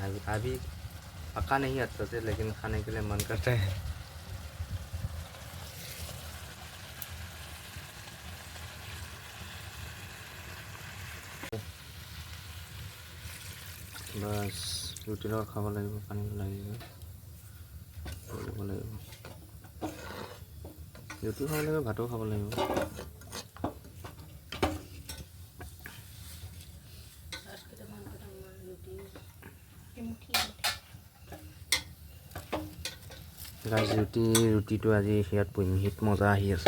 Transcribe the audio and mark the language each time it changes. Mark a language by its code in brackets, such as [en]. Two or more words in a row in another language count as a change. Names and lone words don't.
[hi] अभी पका नहीं अच्छे से, लेकिन खाने के लिए मन करता है। [as] बस ৰুটি লগত খাব লাগিব, পানী লাগিব, ৰুটি খাব লাগিব, ভাতো খাব লাগিব। গাইজ ৰুটিটো আজি ইয়াত পুৰিম, হিট মজা আহি আছে।